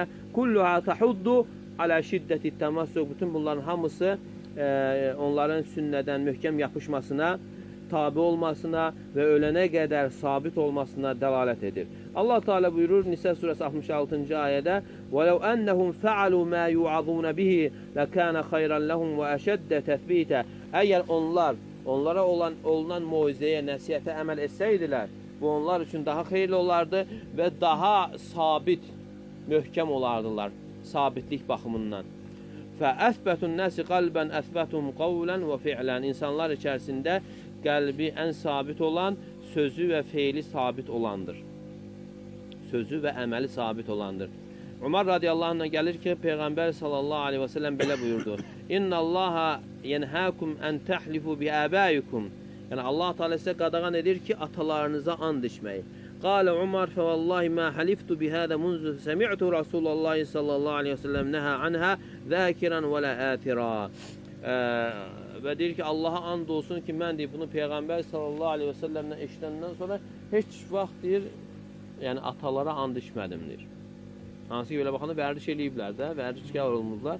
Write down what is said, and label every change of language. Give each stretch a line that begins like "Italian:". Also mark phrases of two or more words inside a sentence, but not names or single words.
Arabic: كلها تحض على شدة التمسك.
Azerbaijani: Bütün bunların hamısı onların sünnədən möhkəm yapışmasına, tabi olmasına və ölənə qədər sabit olmasına dəlalət edir. Allah Teala buyurur Nisə surəsi 66-cı ayədə:
Arabic: "ولو أنهم فعلوا ما يوعظون به لكان خيرا لهم وأشد تثبيتا."
Azerbaijani: Əgər onlara olunan moizəyə, nəsihətə əməl etsəydilər, bu onlar üçün daha xeyirli olardı və daha sabit, möhkəm olardılar sabitlik baxımından.
Arabic: فأثبت الناس قلبا أثبتهم قولا وفعلا.
Azerbaijani: İnsanlar içərisində qəlbi ən sabit olan, sözü və feili sabit olandır. Sözü və əməli sabit olandır. Umar
Arabic: رضي الله عنه-a
Azerbaijani: gəlir ki, Peyğəmbər
Arabic: صلى الله عليه وسلم
Azerbaijani: belə buyurdu:
Arabic: إن الله ينهاكم أن تحلفوا بآبائكم.
Azerbaijani: Yəni Allah Teala sizə qadağan edir ki, atalarınıza and içməyi.
Arabic: قال عمر فوالله ما حلفت بهذا منذ سمعت رسول الله صلى الله عليه وسلم نهى عنها ذاكرا ولا آثرا.
Azerbaijani: Və deyir ki, Allaha and olsun ki, mən deyir, bunu Peyğəmbər
Arabic: صلى الله عليه وسلم-dən
Azerbaijani: eşidəndən sonra heç vaxt deyir, yəni atalara and içmədim deyir. Hansı ki, belə baxanda vərdiş eləyiblər də, vərdişkar olmurlar.